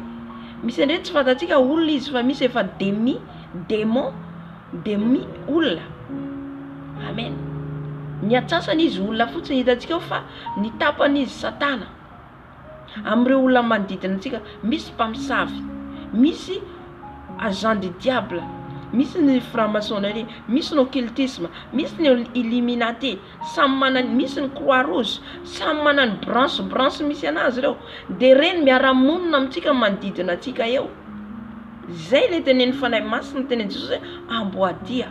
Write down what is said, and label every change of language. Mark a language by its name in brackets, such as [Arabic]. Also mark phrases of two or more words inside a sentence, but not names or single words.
[Malagasy] Misy indray tsy fantatsika olona izy fa misy efa démon olona. Amen. Ny atsasany izy olona fotsiny hitantsika eo fa ny tapany izy Satana. Amin'ireo olona manodidina atsika misy mpamosavy, misy [French] agent du diable, [Malagasy] misy ny franc-maçonnerie, misy ny occultisme, misy ny illuminati, misy ny croix rouge, samy mana ny branche misy anazy ireo. Dia reny miara-monina amintsika manodidina atsika eo. Zay le tenen'ny fanahy masina tenen'i Jesosy hoe amboadia.